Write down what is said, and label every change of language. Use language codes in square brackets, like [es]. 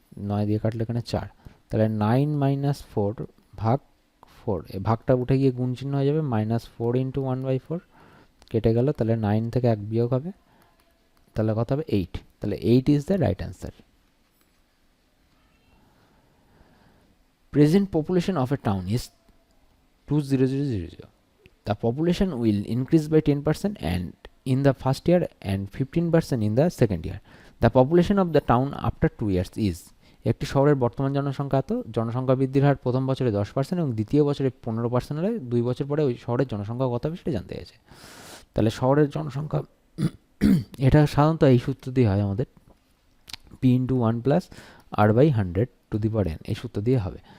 [bn] 9 দিয়ে কাটলে এখানে 4, তাহলে 9 মাইনাস 4 ভাগ 4, এই ভাগটা উঠে গিয়ে গুণ চিহ্ন হয়ে যাবে, মাইনাস 4 ইন্টু 1/4 কেটে গেল, তাহলে 9 থেকে 1 বিয়োগ হবে, তাহলে কত হবে 8, তাহলে 8 [en] Is the right answer. Present population of a town is 20000. The population will increase by 10% and in the first year and 15% in the second year. The population of the town after 2 years is, [bn] একটি শহরের বর্তমান জনসংখ্যা এত, জনসংখ্যা বৃদ্ধির হার প্রথম বছরে 10% এবং দ্বিতীয় বছরে 15% হলে 2 বছর পরে ওই শহরের জনসংখ্যা কত হবে সেটা জানতে গেছে। তাহলে শহরের জনসংখ্যা এটা সাধারণত এই সূত্র দিয়ে হয় আমাদের, p into 1 plus r/100 to the power n, এই সূত্র দিয়ে হবে।